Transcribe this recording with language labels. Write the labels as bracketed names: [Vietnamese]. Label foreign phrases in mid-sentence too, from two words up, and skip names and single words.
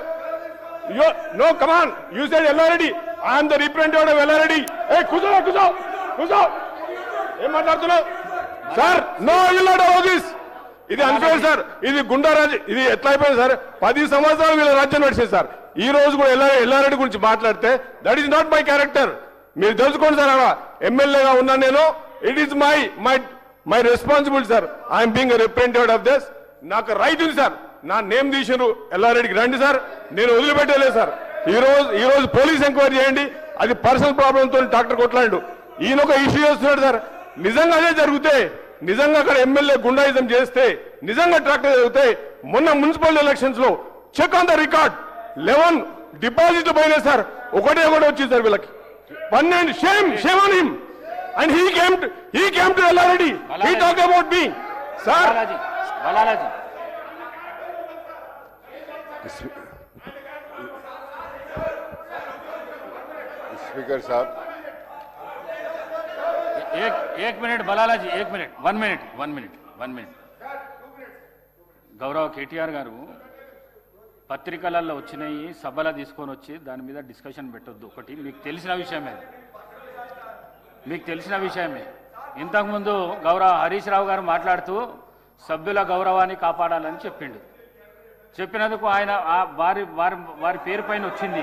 [English] No come on, you said ఎల్లారెడ్డి, I'm the representative of ఎల్లారెడ్డి. [Telugu] కూర్చో ఏం మాట్లాడుతున్నావు సార్? [English] No will not allow this. [Telugu] ఇది అన్ఫేర్ సార్. ఇది గుండారాజు. ఇది ఎట్లా అయిపోయింది సార్? 10 సంవత్సరాలు వీళ్ళ రాజ్యం నడిచేది సార్. ఈ రోజు కూడా ఎల్లారెడ్డి గురించి మాట్లాడితే [English] that is not my character. [Telugu] మీరు తెలుసుకోండి సార్. అలా ఎమ్మెల్యేగా ఉన్నాను నేను. [English] it is my responsibility [Telugu] సార్. [English] I'm being representative of this. [Telugu] నాకు రైట్ ఉంది సార్. నా నేమ్ తీసిరు ఎల్లారెడ్డికి రండి సార్, నేను వదిలిపెట్టలేదు సార్. ఈ రోజు పోలీస్ ఎంక్వైరీ చేయండి. అది పర్సనల్ ప్రాబ్లంతో డాక్టర్ కొట్లాడు. ఈయన ఒక ఇష్యూ చేస్తున్నాడు సార్. నిజంగా అదే జరిగితే, నిజంగా అక్కడ ఎమ్మెల్యే గుండాయిజం చేస్తే, నిజంగా ట్రాక్టర్ జరిగితే, మొన్న మున్సిపల్ ఎలక్షన్స్ లో [English] check on the record [Telugu] 11 డిపాజిట్లు పోయినాయి సార్. ఒకటే వచ్చింది సార్ వీళ్ళకి 12. [English] shame on him. అండ్ he came to ఎల్లారెడ్డి. He talked about me. [Telugu] సార్ బాలాజీ [Hindi] स्पीकर साहब एक मिनट बलालाजी, एक मिनट, [English] one minute. [Telugu] గౌరవ కేటీఆర్ గారు పత్రికలలో వచ్చినాయి, సభలో తీసుకొని వచ్చి దాని మీద డిస్కషన్ పెట్టొద్దు. ఒకటి మీకు తెలిసిన విషయమే. ఇంతకుముందు గౌరవ హరీష్ రావు గారు మాట్లాడుతూ సభ్యుల గౌరవాన్ని కాపాడాలని చెప్పినందుకు ఆయన వారి పేరు పైన వచ్చింది.